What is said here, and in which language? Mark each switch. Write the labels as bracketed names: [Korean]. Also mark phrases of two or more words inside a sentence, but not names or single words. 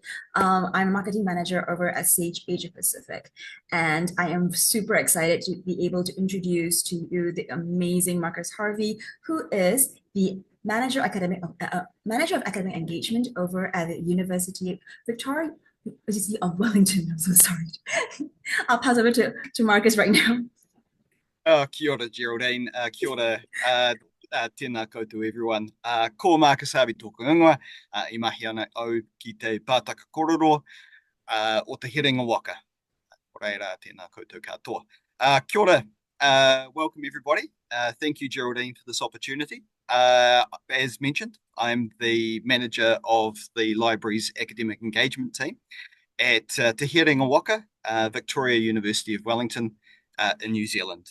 [English] I'm a marketing manager over at Sage Asia Pacific, and I am super excited to be able to introduce to you the amazing Marcus Harvey, who is the manager of academic engagement over at the Victoria University of Wellington. I'm so sorry. I'll pass over to Marcus right now. [Māori] Kia ora, Geraldine. Kia ora, tēnā koutou everyone. Ko Marcus Harvey tōku ingoa, I mahi ana au ki te pātaka kororo o te Herenga Waka. Reira, tēnā koutou katoa. Kia ora, [English] welcome everybody. Thank you, Geraldine, for this opportunity. As mentioned, I'm the manager of the library's academic engagement team at Te Herenga Waka, Victoria University of Wellington in New Zealand.